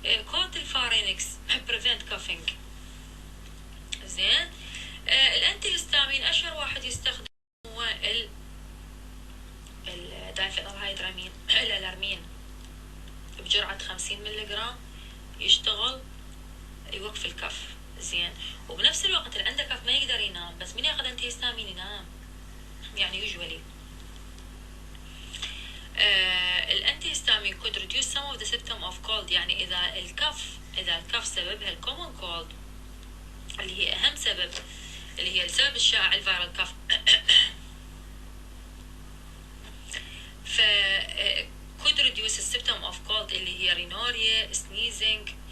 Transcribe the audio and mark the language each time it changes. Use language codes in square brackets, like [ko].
[ar] كورت الفارينكس [en] prevent coughing. [ar] زين الانتي هيستامين اشهر واحد يستخدم هو الدايفينالهيدرامين الالارمين بجرعة 50 ملغ يشتغل يوقف الكف. زين وبنفس الوقت اللي عنده كف ما يقدر ينام، بس من ياخذ انتي هيستامين ينام يعني يوجولي. [en] الانتي هيستامين could reduce some of the symptom of cold. [ar] يعني اذا الكف سببها الكومون كولد اللي هي اهم سبب، اللي هي السبب الشائع الفيرال كف، ف [en] could reduce the symptom of cold [ar] اللي هي رينوريا sneezing.